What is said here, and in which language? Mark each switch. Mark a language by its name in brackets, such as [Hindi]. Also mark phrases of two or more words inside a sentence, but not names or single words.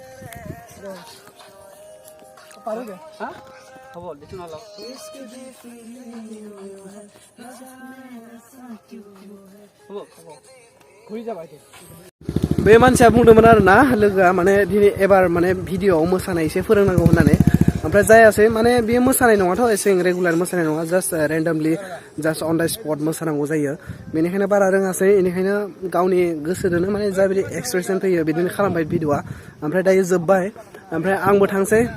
[Assamese] পাৰোগে হা হ'ব দেখোন অলপ হ'ব [Bodo] घुरी जाबाय बे मानसिया बुंदोंमोन आरो ना लोगोआ माने दिनै एबार माने भिडिअआव मोसानाय एसे फोरोंनांगौ होननानै ओमफ्राय जायासै माने बेयो मोसानाय नङाथ' एसे रेगुलार मोसानाय नङा [English] just randomly just on the spot [Bodo] मोसानांगौ जायो बेनिखायनो बारा रोङासै बेनिखायनो गावनि गोसोजोंनो माने जाबायदि एक्सप्रेसन फैयो बिदिनो खालामबाय भिडिअआ ओमफ्राय दायो जोब्बाय ओमफ्राय आंबो थांसै